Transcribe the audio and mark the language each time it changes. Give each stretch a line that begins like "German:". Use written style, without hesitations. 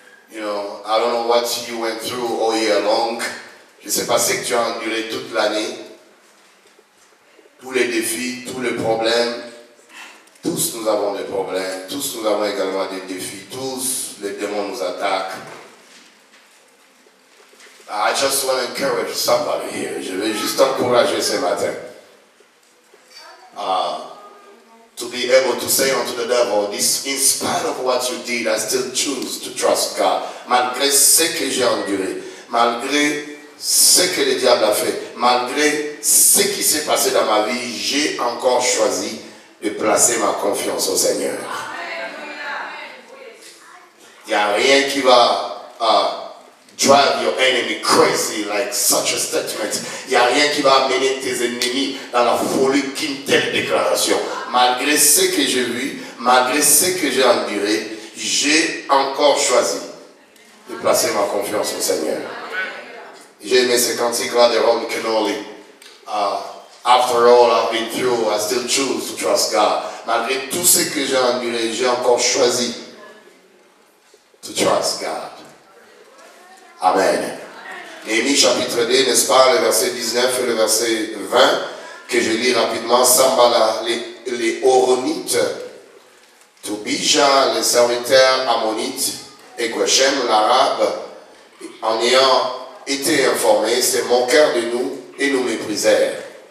English: You know, I don't know what you went through all year long.
French: Je ne sais pas ce que tu as enduré toute l'année. Tous les défis, tous les problèmes. Tous nous avons des problèmes. Tous nous avons également des défis. Tous les démons nous attaquent.
English: I just want to encourage somebody here.
French: Je vais juste encourager ce matin.
English: To be able to say unto the devil, this, in spite of what you did, I still choose to trust God.
French: Malgré ce que j'ai enduré, malgré ce que le diable a fait, malgré ce qui s'est passé dans ma vie, j'ai encore choisi de placer ma confiance au Seigneur. Il n'y a rien qui va
English: drive your enemy crazy like such a statement.
French: Il n'y a rien qui va amener tes ennemis dans la folie qu'une telle déclaration. malgré ce que j'ai vu, malgré ce que j'ai enduré, j'ai encore choisi de placer ma confiance au Seigneur. J'ai aimé ce cantique-là de Ron Kenoly.
English: After all I've been through, I still choose to trust God.
French: Malgré tout ce que j'ai enduré, j'ai encore choisi
English: to trust God.
French: Amen. Néhémie chapitre 2, n'est-ce pas, le verset 19 et le verset 20, que je lis rapidement. Sambala, les Horonites, Tobija, les serviteurs ammonites, et Geshem, l'arabe, en ayant été informés, se moquèrent de nous et nous méprisèrent.